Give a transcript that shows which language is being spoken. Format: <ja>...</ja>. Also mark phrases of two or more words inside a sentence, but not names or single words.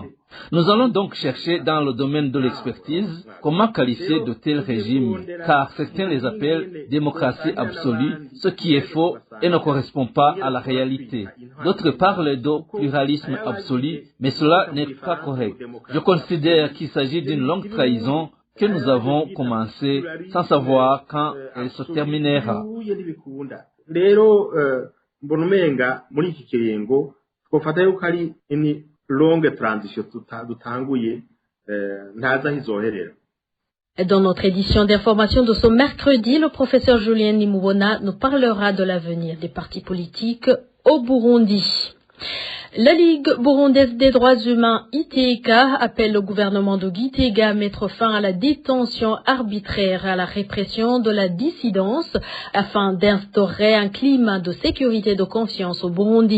<fr>Nous allons donc chercher dans le domaine de l'expertise comment qualifier de tels régimes, car certains les appellent démocratie absolue, ce qui est faux et ne correspond pas à la réalité. D'autres parlent de pluralisme absolu, mais cela n'est pas correct. Je considère qu'il s'agit d'une longue trahison que nous avons commencée sans savoir quand elle se terminera.</fr> <rn>Rero mbona umenga muri iki kiringo twofata yuko ari ini</rn> <fr>longue transition</fr> <rn>dutanguye ntaza hizoherera.</rn> <fr>Dans notre édition d'information de ce mercredi, le professeur Julien Nimubona nous parlera de l'avenir des partis politiques au Burundi. La Ligue burundaise des droits humains ITK appelle le gouvernement de Gitega à mettre fin à la détention arbitraire, à la répression de la dissidence afin d'instaurer un climat de sécurité et de confiance au Burundi.</fr>